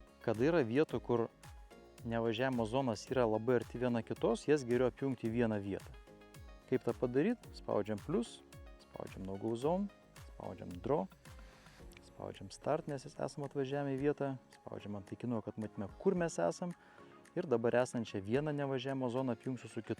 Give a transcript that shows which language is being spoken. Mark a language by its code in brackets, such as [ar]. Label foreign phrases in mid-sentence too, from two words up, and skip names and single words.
[lt] kada yra vietų, kur nevažiavimo zonas yra labai arti viena kitos, jas geriau apjungti į vieną vietą. Kaip tą padaryti? Spaudžiam plus, spaudžiam [en] no go zone, [lt] spaudžiam draw, spaudžiam start, nes esam atvažiavę į vietą, spaudžiam ant taikinuko, kad matytume, kur mes esam, ir dabar esančią vieną nevažiavimo zoną apjungsiu su kita.